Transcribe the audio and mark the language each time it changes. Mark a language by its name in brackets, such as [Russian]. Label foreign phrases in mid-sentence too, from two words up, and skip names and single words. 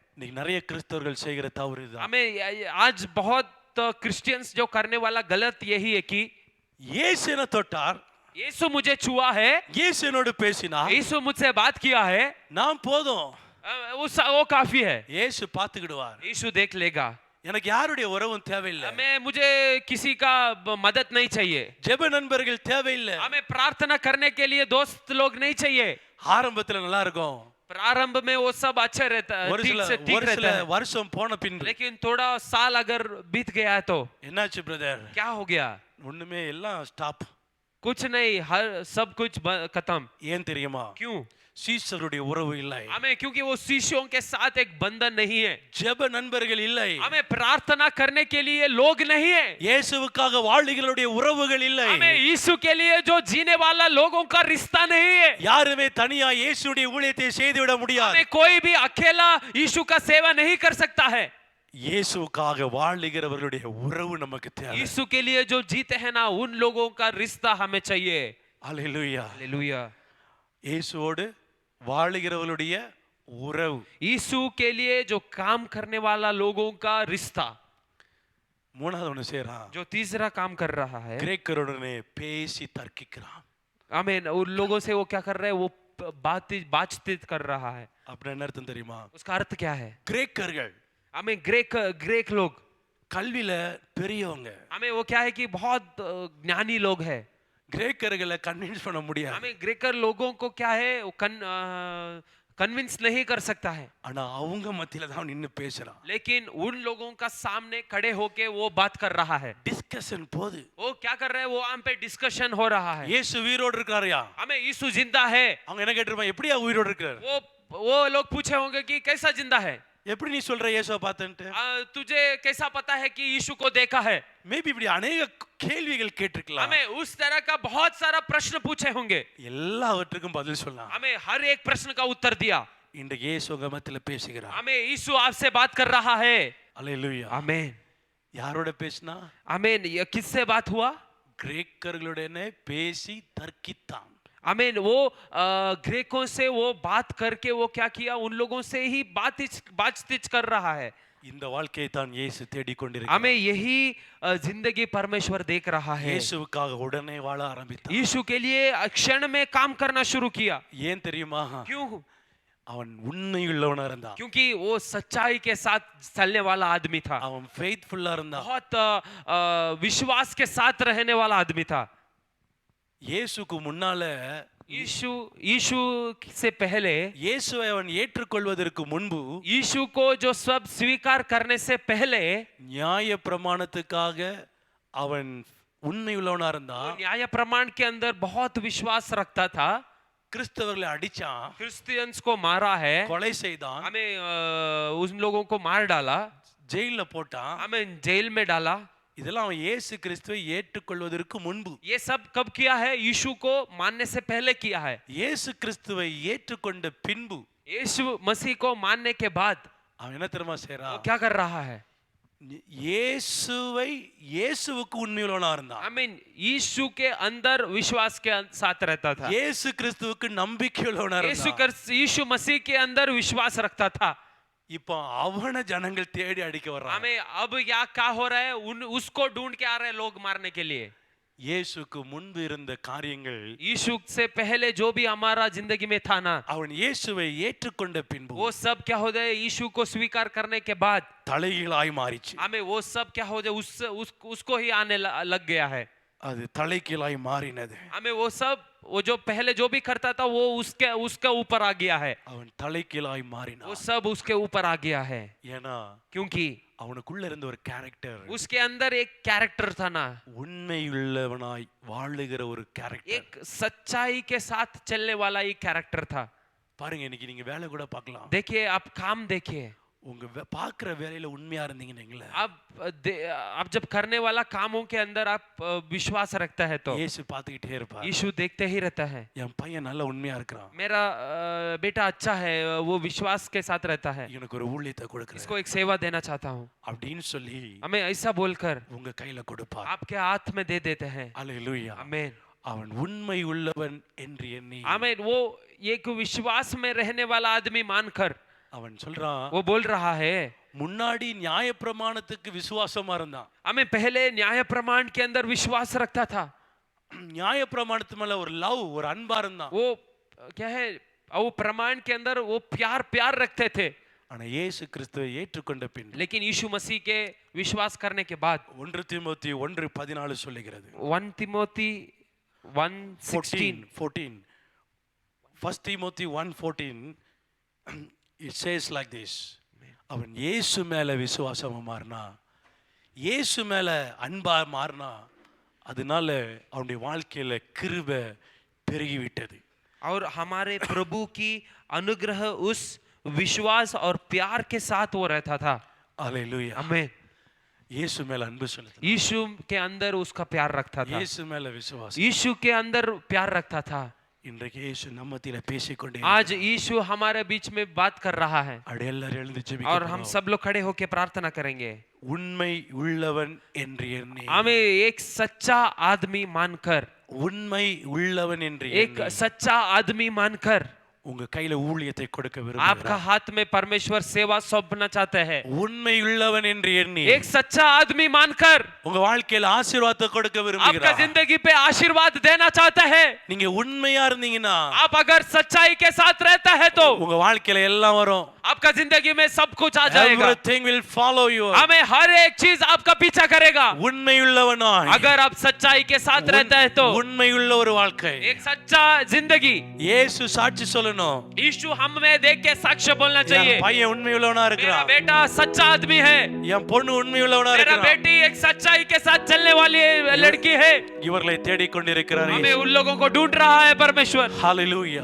[Tamil] இன்னைக்கு நிறைய கிறிஸ்தவர்கள் செய்கிற தவறு இதுதான். [Hindi] हमें आज बहुत क्रिश्चियंस जो करने वाला गलत यही है कि [Tamil] இயேசு என்ன தொட்டார், [Hindi] यीशु मुझे छुआ है, [Tamil] இயேசு என்னோடு பேசினார், [Hindi] यीशु मुझसे बात किया है, [Tamil] நான் போதும், [Hindi] वो काफी है, [Tamil] இயேசு பார்த்துக்கிடுவார். [Hindi] यीशु देख लेगा। [Tamil] எனக்கு யாருடைய உறவும் தேவையில்லை, [Hindi] मुझे किसी का मदद नहीं चाहिए, [Tamil] ஜெப நண்பர்கள் தேவையில்லை, [Hindi] हमें प्रार्थना करने के लिए दोस्त लोग नहीं चाहिए। [Tamil] ஆரம்பத்துல நல்லா இருக்கும், [Hindi] प्रारंभ में वो सब अच्छे रहता है, [Tamil] ஒரு [Hindi] ठीक [Tamil] சில [Hindi] रहता है, [Tamil] வருஷம் போன பின்பு [Hindi] लेकिन थोड़ा साल अगर बीत गया है तो [Tamil] என்னாச்சு பிரதர்? [Hindi] क्या हो गया? [Tamil] ஒண்ணுமே எல்லாம் ஸ்டாப். [Hindi] कुछ नहीं, हर सब कुछ खत्म। [Tamil] ஏன் தெரியுமா? [Hindi] क्यों? [Tamil] சீசருடைய உறவு இல்லை, [Hindi] हमें क्योंकि वो शिष्यों के साथ एक बंधन नहीं है, [Tamil] ஜெப நண்பர்கள் இல்லை, [Hindi] हमें प्रार्थना करने के लिए लोग नहीं है, [Tamil] இயேசுவுக்காக வாழ்கிறவருடைய உறவுகள் இல்லை, [Hindi] हमें यीशु के लिए जो जीने वाला लोगों का रिश्ता नहीं है। [Tamil] யாருமே தனியா இயேசுடைய ஊழியத்தை செய்துவிட முடியாது. [Hindi] हमें कोई भी अकेला यीशु का सेवा नहीं कर सकता है। [Tamil] இயேசுவுக்காக வாழ்கிறவர்களுடைய உறவு நமக்கு தேவை. [Hindi] यीशु के लिए जो जीते हैं ना उन लोगों का रिश्ता हमें चाहिए। [Tamil] அல்லேலூயா. [Hindi] हालेलुया। [Tamil] இயேசுவோடு வாழ்கிறவர்களுடைய உறவு. [Hindi] यीशु के लिए जो काम करने वाला लोगों का रिश्ता। [Tamil] மூணாவது ஒன்று செய்றான், [Hindi] जो तीसरा काम कर रहा है, [Tamil] கிரேக்கருடனே பேசி தர்க்கிக்கிறான். [Hindi] हमें उन लोगों से वो क्या कर रहा है, वो बातचीत कर रहा है। [Tamil] அப்படின்னா என்ன அர்த்தம் தெரியுமா? [Hindi] उसका अर्थ क्या है? [Tamil] கிரேக்கர்கள் [Hindi] हमें ग्रीक लोग [Tamil] கல்வியில பெரியவங்க. [Hindi] हमें वो क्या है कि बहुत ज्ञानी लोग हैं, [Tamil] கிரேக்கர்களை கன்வின்ஸ் பண்ண முடியாது. [Hindi] हमें ग्रीकर लोगों को क्या है वो कन्विंस नहीं कर सकता है, [Tamil] ஆனா அவங்க மத்தியில தான் நின்னு பேசுறான். [Hindi] लेकिन उन लोगों का सामने खड़े होके वो बात कर रहा है। [Tamil] டிஸ்கஷன் போது. [Hindi] वो क्या कर रहे हैं, वो हम पे डिस्कशन हो रहा है। [Tamil] இயேசு உயிரோடு இருக்காருயா. [Hindi] हमें यीशु जिंदा है। [Tamil] அவங்க என்ன கேட்டிருப்பாங்க, எப்படியா உயிரோடு இருக்காரு? [Hindi] वो लोग पूछे होंगे कि कैसा जिंदा है, [Tamil] எப்படி நீ சொல்ற இயேசுவை பார்த்தேன்ட்டு? [Hindi] तुझे कैसा पता है कि यीशु को देखा है? [Tamil] மேபி இப்படி अनेक கேள்விகள் கேட்டிருக்கலாம். [Hindi] हमें उस तरह का बहुत सारा प्रश्न पूछे होंगे, [Tamil] எல்லாவற்றுக்கும் பதில் சொல்லலாம். [Hindi] हमें हर एक प्रश्न का उत्तर दिया। [Tamil] இன்றைக்கு இயேசு உங்க மத்தியில பேசுகிறார். [Hindi] हमें यीशु आपसे बात कर रहा है। [Tamil] அல்லேலூயா. [Hindi] आमीन, [Tamil] யாரோட பேசினா? [Hindi] आमीन। ये किससे बात हुआ? [Tamil] கிரேக்கர்களுடனே பேசி தர்க்கித்தான். [Hindi] आमीन। वो ग्रीकों से वो बात करके वो क्या किया, उन लोगों से ही बातचीत कर रहा है। [Tamil] இந்த வாழ்க்கையை தான் இயேசு தேடிக்கொண்டிருக்கிறார். [Hindi] हमें यही जिंदगी परमेश्वर देख रहा है। [Tamil] இயேசுவுக்காக உடனே வாழ ஆரம்பித்தார். [Hindi] यीशु के लिए क्षण में काम करना शुरू किया। [Tamil] ஏன் தெரியுமா? [Hindi] क्यों? [Tamil] அவன் உண்மையுள்ளவனா இருந்தான். [Hindi] क्योंकि वो सच्चाई के साथ चलने वाला आदमी था, [Tamil] அவன் ஃபெய்த்ஃபுல்லா இருந்தான். [Hindi] बहुत विश्वास के साथ रहने वाला आदमी था। [Tamil] இயேசுக்கு முன்னால, [Hindi] यीशु से पहले, [Tamil] இயேசுவை அவன் ஏற்றுக்கொள்வதற்கு முன்பு, [Hindi] यीशु को जो सब स्वीकार करने से पहले [Tamil] நியாய பிரமாணத்துக்காக அவன் உண்மையுள்ளவனா இருந்தான். [Hindi] न्याय प्रमाण के अंदर बहुत विश्वास रखता था। [Tamil] கிறிஸ்தவர்களை அடிச்சான், [Hindi] क्रिश्चियंस को मारा है, [Tamil] கொலை செய்தான், [Hindi] हमें उन लोगों को मार डाला, [Tamil] ஜெயில்ல போட்டான். [Hindi] हमें जेल में डाला। [Tamil] இதெல்லாம் அவன் இயேசு கிறிஸ்துவை ஏற்றுக்கொள்வதற்கு முன்பு. [Hindi] ये सब कब किया है? यीशु को मानने से पहले किया है। [Tamil] இயேசு கிறிஸ்துவை ஏற்றுக்கொண்ட பின்பு [Hindi] यीशु मसीह को मानने के बाद [Tamil] அவன் என்ன தெரியுமா [Hindi] वो [Tamil] செய்றான்? [Hindi] क्या कर रहा है? [Tamil] இயேசுவுக்கு உண்மையுள்ளவனா இருந்தான். [English] I mean, [Hindi] यीशु के अंदर विश्वास के साथ रहता था। [Tamil] இயேசு கிறிஸ்துவுக்கு நம்பிக்கையுள்ளவனா இருந்தான். [Hindi] यीशु मसीह के अंदर विश्वास रखता था। [Tamil] இப்போ அவன ஜனங்கள் தேடி அடிக்க வர்றாங்க. [Hindi] हमें अब क्या हो रहा है, उसको ढूंढ के आ रहे हैं लोग मारने के लिए। [Tamil] இயேசுக்கு முன்பு இருந்த காரியங்கள், [Hindi] यीशु से पहले जो भी हमारा जिंदगी में था ना, [Tamil] அவன் இயேசுவை ஏற்றுக்கொண்ட பின்பு [Hindi] वो सब क्या हो जाए, यीशु को स्वीकार करने के बाद [Tamil] தலைகீழாய் மாறிச்சு. [Hindi] हमें वो सब क्या हो जाए, उसको ही आने लग गया है। [Tamil] அது தலைகீழாய் மாறினது. [Hindi] हमें वो सब, वो जो पहले जो भी करता था वो उसके ऊपर आ गया है। [Tamil] அவன் தலைகீழாய் [Hindi] वो [Tamil] மாறினான். [Hindi] सब उसके ऊपर आ गया है, [Tamil] ஏன்னா [Hindi] क्योंकि [Tamil] அவனுக்குள்ள இருந்த ஒரு கேரக்டர், [Hindi] उसके अंदर एक कैरेक्टर था ना, [Tamil] உண்மையுள்ளவனாய் வாழுகிற ஒரு கேரக்டர். [Hindi] एक सच्चाई के साथ चलने वाला एक कैरेक्टर था। [Tamil] பாருங்க, இன்னைக்கு நீங்க வேலை கூட பார்க்கலாம். [Hindi] देखिए, आप काम देखिए, [Tamil] உங்க பார்க்குற வேலையில உண்மையா இருந்தீங்கன்னு [Hindi] आप जब करने वाला कामों के अंदर आप विश्वास रखता है तो [Tamil] இயேசு பார்த்துக்கிட்டே இருப்பார். [Hindi] यीशु देखते ही रहता है। [Tamil] என் பையன் நல்ல உண்மையா இருக்கிறான், [Hindi] मेरा बेटा अच्छा है, वो विश्वास के साथ रहता है, [Tamil] எனக்கு ஒரு ஊழியத்தை கொடுக்கிறேன் [Hindi] इसको एक सेवा देना चाहता हूँ, [Tamil] அப்படின்னு சொல்லி [Hindi] हमें ऐसा बोलकर [Tamil] உங்க கையில கொடுப்பார். [Hindi] आपके हाथ में दे देते हैं। [Tamil] அல்லேலூயா. [Hindi] आमीन, [Tamil] அவன் उண்மை உள்ளவன் என்று எண்ணி [Hindi] आमीन। वो एक विश्वास में रहने वाला आदमी मानकर [Tamil] அவன் சொல்றான், [Hindi] वो बोल रहा है, [Tamil] முன்னாடி நியாய பிரமாணத்துக்கு விசுவாசமா இருந்தான். [Hindi] हमें पहले न्याय प्रमाण के अंदर विश्वास रखता था, [Tamil] நியாய பிரமாணத்து மேல ஒரு லவ், ஒரு அன்பா இருந்தான். [Hindi] वो क्या है, वो प्रमाण के अंदर वो प्यार रखते थे। [Tamil] ஆனா இயேசு கிறிஸ்துவை ஏற்றுக்கொண்ட பின், [Hindi] लेकिन यीशु मसीह के विश्वास करने के बाद [Tamil] 1 தீமோத்தேயு 1:14 சொல்லுகிறது. [Hindi] 1 तिमोथी 1:16 [English] 14 1 Timothy 1:14 it says like this. [Tamil] அவன் இயேசு மேல விசுவாசமா மாறினா, இயேசு மேல அன்பா மாறினா, அதனால அவனுடைய வாழ்க்கையில கிருபை பெருகிவிட்டது. [Hindi] और हमारे प्रभु की अनुग्रह उस विश्वास और प्यार के साथ वो रहता था। [Tamil] அல்லேலூயா. [Hindi] आमीन। [Tamil] இயேசு மேல அன்பு செலுத்தினான். [Hindi] यीशु के अंदर उसका प्यार रखता था, [Tamil] இயேசு மேல விசுவாசம். [Hindi] यीशु के अंदर प्यार रखता था। [Tamil] இன்றைக்கு இயேசு நம்ம மத்தியில பேசிக்கொண்டே [Hindi] आज यीशु हमारे बीच में बात कर रहा है, [Tamil] அப்படியே எல்லாரும் எழுந்து [Hindi] और [Tamil] ஜெபிக்கலாம். [Hindi] हम सब लोग खड़े होकर प्रार्थना करेंगे। [Tamil] உண்மை உள்ளவன் என்று எண்ணி, [Hindi] हमें एक सच्चा आदमी मानकर, [Tamil] உண்மை உள்ளவன் என்று [Hindi] एक [Tamil] எண்ணி [Hindi] सच्चा आदमी मानकर [Tamil] உங்க கையில ஊழியத்தை கொடுக்க [Hindi] आपका [Tamil] விரும்புகிறார். [Hindi] हाथ में परमेश्वर सेवा सौंपना चाहते हैं। [Tamil] உண்மை உள்ளவன் என்று எண்ணி [Hindi] एक सच्चा आदमी मानकर [Tamil] உங்க வாழ்க்கையில ஆசீர்வாதத்தை கொடுக்க [Hindi] आपका [Tamil] விரும்புகிறார். [Hindi] जिंदगी पे आशीर्वाद देना चाहता है। [Tamil] நீங்க உண்மையா இருந்தீங்கன்னா [Hindi] आप अगर सच्चाई के साथ रहता है तो [Tamil] உங்க வாழ்க்கையில எல்லாம் வரும். [Hindi] आपका जिंदगी में सब कुछ आ जाएगा। [English] Everything will follow you. [Hindi] हमें हर एक चीज आपका पीछा करेगा। [Tamil] உண்மை உள்ளவனாய் [Hindi] अगर आप सच्चाई के साथ रहता है तो [Tamil] உண்மை உள்ள ஒரு வாழ்க்கை. [Hindi] एक सच्चा जिंदगी। [Tamil] இயேசு சாட்சி சொல்லணும். [Hindi] यीशु हम में देख के साक्ष्य बोलना चाहिए। [Tamil] என் பையன் உண்மை உள்ளவனா [Hindi] मेरा [Tamil] இருக்கிறான். [Hindi] बेटा सच्चा आदमी है। [Tamil] என் பொண்ணு உண்மை உள்ளவனா [Hindi] मेरा [Tamil] இருக்கிறான். [Hindi] बेटी एक सच्चाई के साथ चलने वाली लड़की है। [Tamil] இவர்களை தேடிக் கொண்டிருக்கிறார். [Hindi] हमें उन लोगों को ढूंढ रहा है परमेश्वर। [Tamil] ஹalleluya.